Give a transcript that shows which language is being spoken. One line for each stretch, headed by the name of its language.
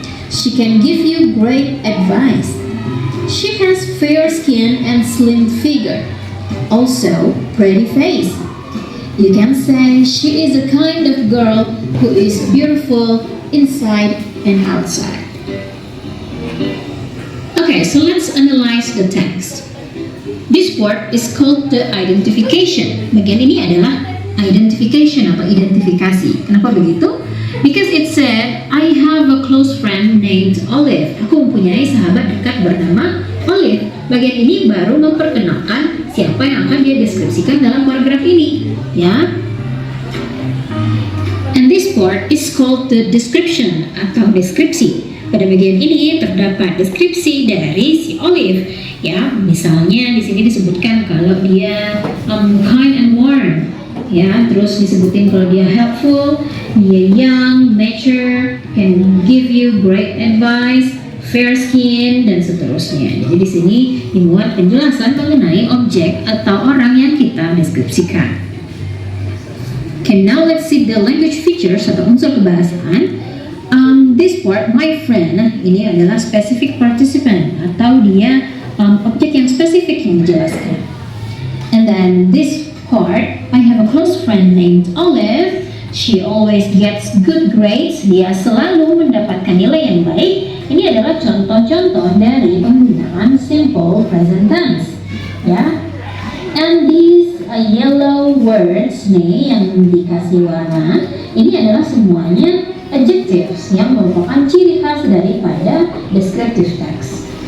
English: She can give you great advice. She has fair skin and slim figure, also pretty face. You can say she is a kind of girl who is beautiful inside and outside. Okay, so let's analyze the text. This part is called the identification.
Indonesian: Bagian ini adalah identification atau identifikasi. Kenapa begitu?
English: Because it said, I have a close friend named Olive.
Indonesian: Aku mempunyai sahabat dekat bernama Olive. Bagian ini baru memperkenalkan siapa yang akan dia deskripsikan dalam paragraf ini. Ya.
English: And this part is called the description
Indonesian: atau deskripsi. Pada bagian ini terdapat deskripsi dari si Olive. Ya, misalnya di sini disebutkan kalau dia
English: kind and warm.
Indonesian: Ya, terus disebutin kalau dia helpful, dia young, mature,
English: can give you great advice,
Indonesian: fair skin, dan seterusnya. Jadi di sini dimuat penjelasan mengenai objek atau orang yang kita deskripsikan.
English: Okay, now let's see the language features
Indonesian: atau unsur kebahasaan.
English: This part, my friend,
Indonesian: ini adalah specific participant atau dia objek yang spesifik yang dijelaskan.
English: And then this part, I have a close friend named Olive. She always gets good grades.
Indonesian: Dia selalu mendapatkan nilai yang baik. Ini adalah contoh-contoh dari penggunaan simple present tense. Ya.
English: And these yellow words
Indonesian: nih yang dikasih warna, ini adalah semuanya adjectives yang merupakan ciri khas daripada descriptive text.